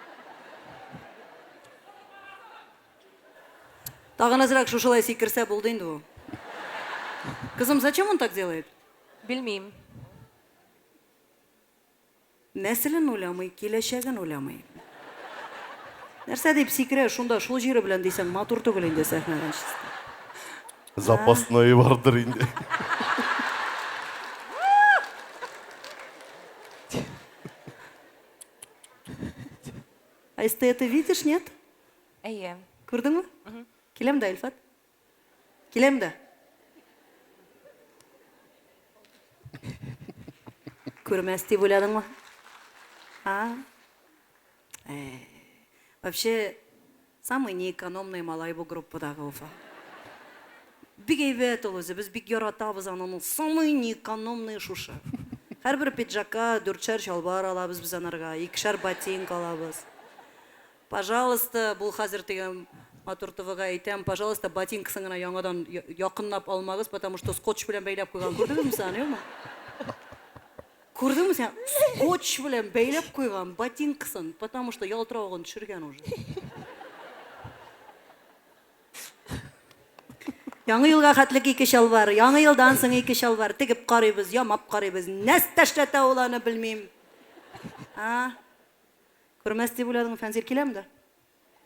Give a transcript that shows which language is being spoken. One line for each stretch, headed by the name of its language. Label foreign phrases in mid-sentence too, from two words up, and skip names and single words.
Tatar: Тагын азрак шушылай сикерсә булды инде бу. Кызым,
Russian: зачем он так делает?
Tatar: Белмим. Нәселен уйламый, киләчәген уйламый. Нәрсә дип сикерә, шунда шул җире белән дисәң, матур түгел инде сәхнәдән чисты. Запасной вардыр инде.
Russian: А если ты это видишь, нет?
Tatar: Әйе. Күрдеңме? Киләм дә, Илфат. Киләм дә. Күрмәс дип уйладыңмы? А?
Russian: Вообще, самый неэкономный
Tatar: малай бу группадагы
Russian: Уфа.
Tatar: Бик әйбәт ул үзе, без бик яратабыз аны,
Russian: самый неэкономный
Tatar: шушы. Һәрбер пиджакка 4 чалбар алабыз без анарга, 2 ботинка алабыз. Пожалуйста, бул хәзер тигән матур ТВга әйтәм, пожалуйста, ботинкасын гына яңадан якынлап алмагыз,
Russian: потому что
Tatar: скотч белән бәйләп куйган. Күрдеңме сен, юкмы? Күрдеңме сен? Скотч белән бәйләп куйган ботинкасын,
Russian: потому что
Tatar: ялтыравын төшергән уже. Яңа елга хәтлек 2 чалбар, яңа елдан соң 2 чалбар тигеп карыйбыз, ямап карыйбыз. Нәрсә эшләтә ул аны белмим. А? Күрмәс дип уйладың, Фәнзир, киләм дә?